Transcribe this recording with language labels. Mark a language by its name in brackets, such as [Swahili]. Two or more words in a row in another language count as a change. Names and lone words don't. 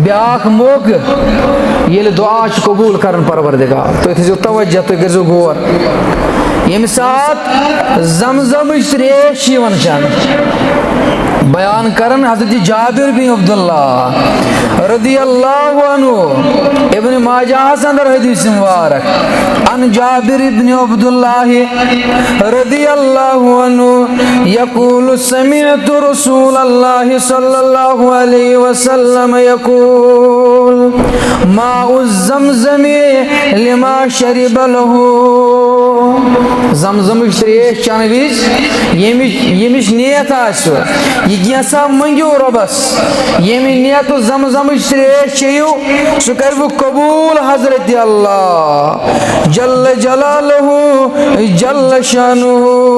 [Kashmiri] ब्याख मोक ये दुआ छु कबूल करन परवरदिगार तो थो तवज्जो तो गजो गौर यम सात जमजम त्रेश चन बयान करन हजरत जाबिर बिन अब्दुल्लाह [Arabic] رضي الله عنه [Kashmiri] इब्न माजाह अंदर हदीस मुबारक [Arabic] عن جابر ابن عبد الله رضي الله عنه يقول سمعت رسول الله صلى الله عليه وسلم يقول ماء زمزم لما شرب له [Kashmiri] ज़मज़म त्रेश चन विज यमिश नियत आसो यसा मंगो रबस यमि नियत ज़मज़म त्रेश चेयु सह कर कबूल हजरत अल्लाह [Arabic] جل جلاله جل شأنه.